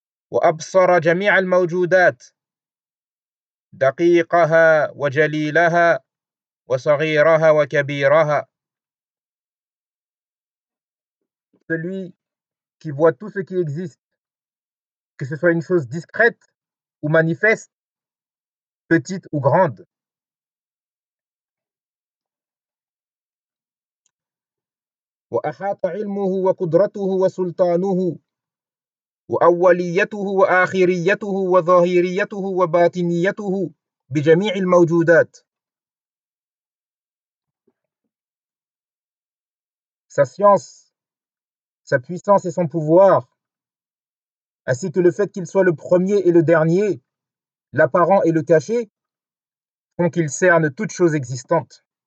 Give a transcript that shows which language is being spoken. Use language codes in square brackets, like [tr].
[ar] Wa absara jami' al-mawjoudat دقيقها وجليلها وصغيرها وكبيرها. [fr] Celui qui voit tout ce qui existe, que ce soit une chose discrète ou manifeste, petite ou grande. [ar] وأحاط علمه وقدرته وسلطانه وأوليته وآخريته وظاهريته وباطنيته بجميع الموجودات. [fr] Sa science, sa puissance et son pouvoir, ainsi que le fait qu'il soit le premier et le dernier, l'apparent et le caché, font qu'il cerne toute chose existante.